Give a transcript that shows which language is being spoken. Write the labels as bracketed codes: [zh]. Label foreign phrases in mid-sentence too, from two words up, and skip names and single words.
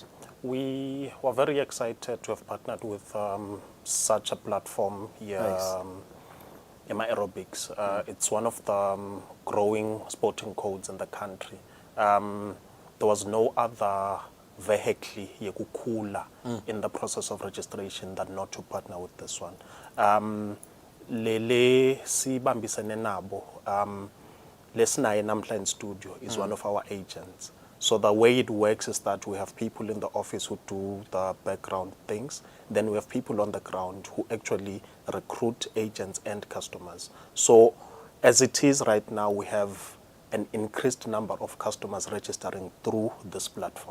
[en] We were very excited to have partnered with such a platform here, Ema Aerobics. It's one of the growing sporting codes in the country. There was no other vehicle yekukula in the process of registration than not to partner with this one. [zu] Lele sibambisene nabo lesinaye namhla [en] in studio is one of our agents. So the way it works is that we have people in the office who do the background things. Then we have people on the ground who actually recruit agents and customers. So as it is right now, we have an increased number of customers registering through this platform.